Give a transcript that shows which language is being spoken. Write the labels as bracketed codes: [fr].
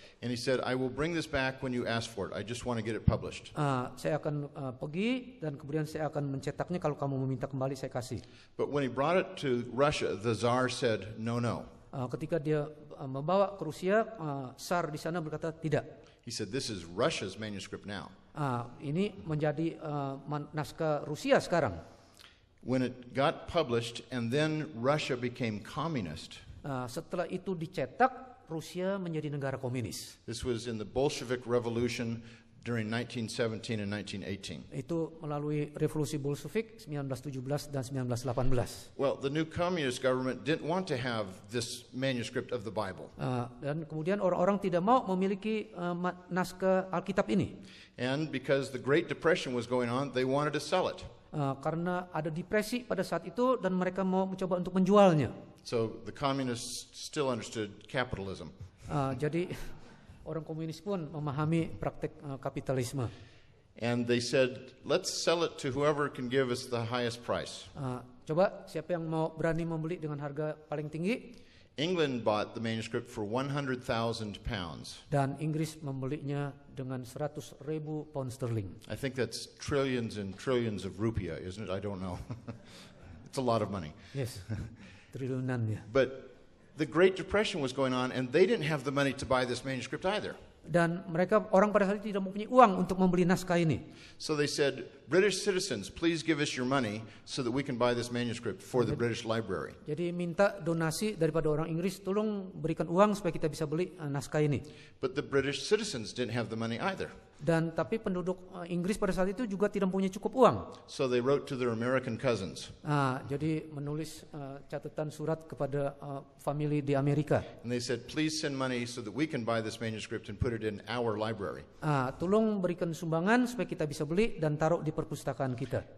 [en] And he said, "I will bring this back when you ask for it. I just want to get it published." [id] Saya akan pergi dan kemudian saya akan mencetaknya, kalau kamu meminta kembali saya kasih. [en] But when he brought it to Russia, the Tsar said, "No, no." [id] Ketika dia membawa ke Rusia, Tsar di sana berkata tidak. [en] He said, "This is Russia's manuscript now." [id] Ini menjadi naskah Rusia sekarang. [en] When it got published and then Russia became communist. [id] Setelah itu dicetak, Rusia menjadi negara komunis. [en] This was in the Bolshevik Revolution during 1917 and 1918. [id] Itu melalui revolusi Bolshevik 1917 dan 1918. [en] Well, the new communist government didn't want to have this manuscript of the Bible. [id] Dan kemudian orang-orang tidak mau memiliki naskah Alkitab ini. [en] And because the Great Depression was going on, they wanted to sell it. [id] Karena ada depresi pada saat itu dan mereka mau mencoba untuk menjualnya. [en] So the communists still understood capitalism. [id] Jadi orang komunis pun memahami praktek kapitalisme. [en] And they said, "Let's sell it to whoever can give us the highest price." [id] Coba siapa yang mau berani membeli dengan harga paling tinggi? [en] England bought the manuscript for 100,000 pounds. [id] Dan Inggris membelinya dengan 100.000 pound sterling. [en] I think that's trillions and trillions of rupiah, isn't it? I don't know. It's a lot of money. [id] Yes, triliunan ya. [en] But the Great Depression was going on, and they didn't have the money to buy this manuscript either. [id] Dan orang pada saat itu tidak mempunyai uang untuk membeli naskah ini. [en] So they said, "British citizens, please give us your money so that we can buy this manuscript for the British Library." [id] Jadi minta donasi daripada orang Inggris, tolong berikan uang supaya kita bisa beli naskah ini. [en] But the British citizens didn't have the money either. [id] Dan tapi penduduk Inggris pada saat itu juga tidak mempunyai cukup uang. [en] So they wrote to their American cousins. [id] Jadi menulis catatan surat kepada famili di Amerika. [en] And they said, "Please send money so that we can buy this manuscript and put it in our library." [id] Tolong berikan sumbangan supaya kita bisa beli dan taruh di perpustakaan kita.